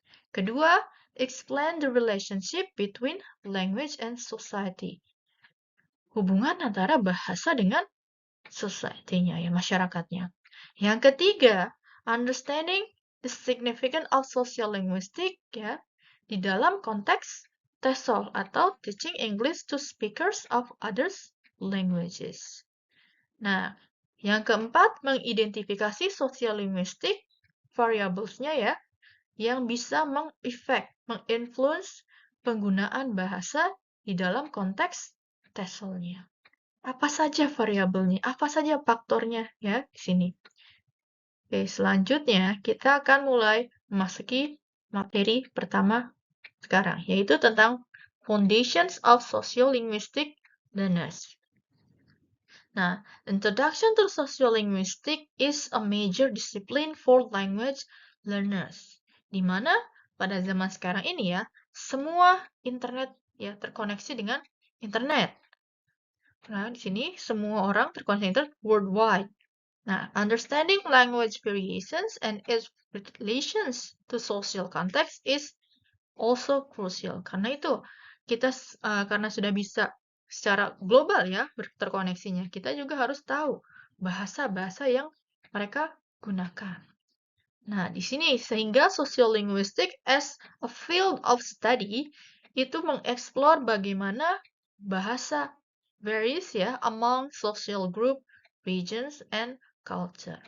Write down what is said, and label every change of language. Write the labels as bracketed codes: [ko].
[en] Kedua, explain the relationship between language and society. [id] Hubungan antara bahasa dengan society-nya ya, masyarakatnya. Yang ketiga, [en] understanding the significance of sociolinguistic [id] ya di dalam konteks TESOL atau [en] teaching English to speakers of others languages. [id] Nah, yang keempat, mengidentifikasi sociolinguistic variables-nya ya, yang bisa menginfluence penggunaan bahasa di dalam konteks TESOL-nya. Apa saja variabelnya, apa saja faktornya ya di sini. Oke, selanjutnya kita akan mulai memasuki materi pertama sekarang, yaitu tentang Foundations of Sociolinguistic Learners. [en] Nah, Introduction to Sociolinguistic is a major discipline for language learners. [id] Di mana pada zaman sekarang ini ya, semua internet ya terkoneksi dengan internet. Nah, di sini semua orang terkoneksi internet worldwide. [en] Nah, understanding language variations and its relations to social context is also crucial. [id] Karena itu, kita karena sudah bisa secara global ya terkoneksinya, kita juga harus tahu bahasa-bahasa yang mereka gunakan. Nah, di sini sehingga [en] sociolinguistic as a field of study [id] itu mengeksplor bagaimana bahasa varies ya [en] among social group, regions, and culture.